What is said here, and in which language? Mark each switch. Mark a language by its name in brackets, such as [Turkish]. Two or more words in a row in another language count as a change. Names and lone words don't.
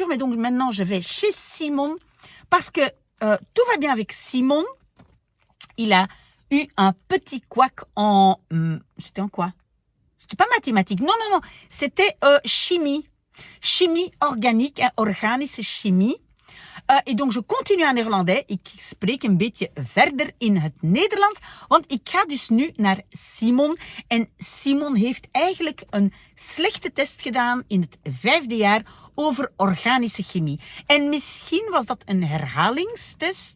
[French] Mais donc, maintenant, je vais chez Simon parce que tout va bien avec Simon. Il a eu un petit couac c'était en quoi? C'était pas mathématique. Non. C'était chimie. Chimie organique, [Dutch] organische chimie. [French] Et donc, je continue en néerlandais. [Dutch] Ik spreek een beetje verder in het Nederlands. Want ik ga dus nu naar Simon. En Simon heeft eigenlijk een slechte test gedaan in het 5e jaar over organische chemie. En misschien was dat een herhalingstest.